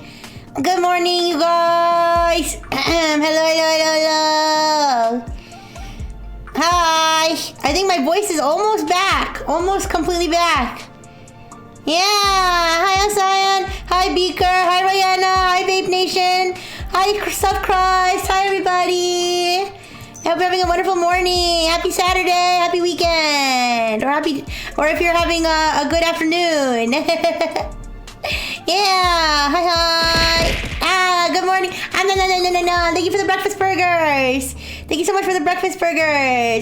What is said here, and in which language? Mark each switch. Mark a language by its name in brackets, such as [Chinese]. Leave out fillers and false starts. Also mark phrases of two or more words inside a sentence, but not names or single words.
[English] Good morning, you guys! Hello, hello, hello, hello! Hi! I think my voice is almost back. Almost completely back. Yeah! Hi, Asayan! Hi, Beaker! Hi, Rihanna! Hi, Vape Nation! Hi, Subchrist! Hi, everybody! I hope you're having a wonderful morning. Happy Saturday. Happy weekend. Or if you're having a good afternoon. Yeah. Hi, hi. Good morning. No. Thank you for the breakfast burgers. Thank you so much for the breakfast burgers.